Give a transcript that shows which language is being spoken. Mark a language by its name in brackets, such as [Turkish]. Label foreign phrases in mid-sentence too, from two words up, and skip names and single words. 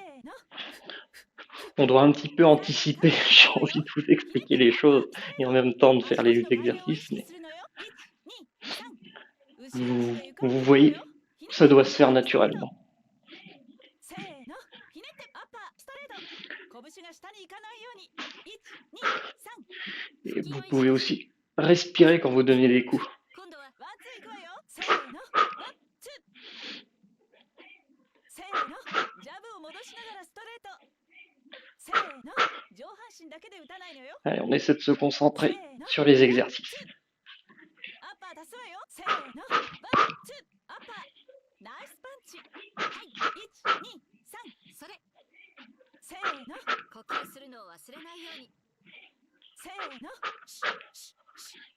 [French] On doit un petit peu anticiper, j'ai envie de vous expliquer les choses et en même temps de faire les exercices, mais vous voyez, ça doit se faire naturellement. Et vous pouvez aussi Respirez quand vous donnez des coups. [Japanese] 今度はワンツーいくわよ。せーの、ワンツー。せーの、ジャブを戻しながらストレート。せーの、上半身だけで打たないのよ。 [French] Allez, on essaie de se [Japanese] せ [French] concentrer [Japanese] ーの、 [French] sur les exercices. [Japanese] アッパー出すわよ。せーの、ワンツー、アッパー。ナイスパンチ。はい、1、2、3、それ。せーの、呼吸するのを忘れないように。せーの、シュッシュッシュッ。